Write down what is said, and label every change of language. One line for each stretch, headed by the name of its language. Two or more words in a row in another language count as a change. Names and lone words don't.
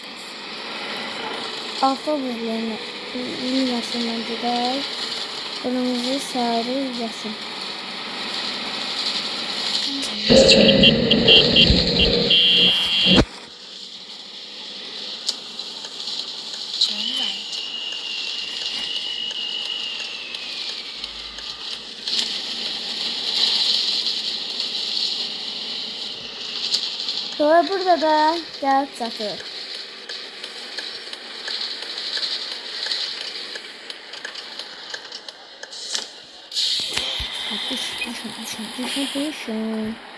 Turkish: Avtobus liniyasından gider. Kırmızı, sarı, yeşil.
English: Turn right.
Azerbaijani: Sonra burada da gəlib çatır. Düşün.